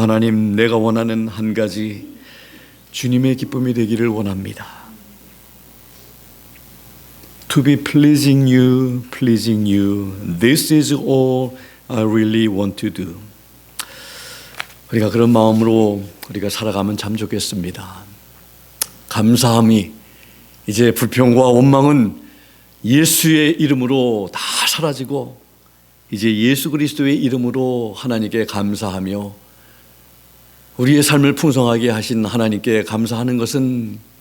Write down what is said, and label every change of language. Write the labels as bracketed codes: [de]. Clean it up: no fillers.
[ko] 하나님, 내가 원하는 한 가지 주님의 기쁨이 되기를 원합니다. [en] To be pleasing you, pleasing you. This is all I really want to do. [ko] 우리가 그런 마음으로 우리가 살아가면 참 좋겠습니다. 감사함이 이제 불평과 원망은 예수의 이름으로 다 사라지고 이제 예수 그리스도의 이름으로 하나님께 감사하며 우리의 삶을 풍성하게 하신 하나님께 감사하는 것은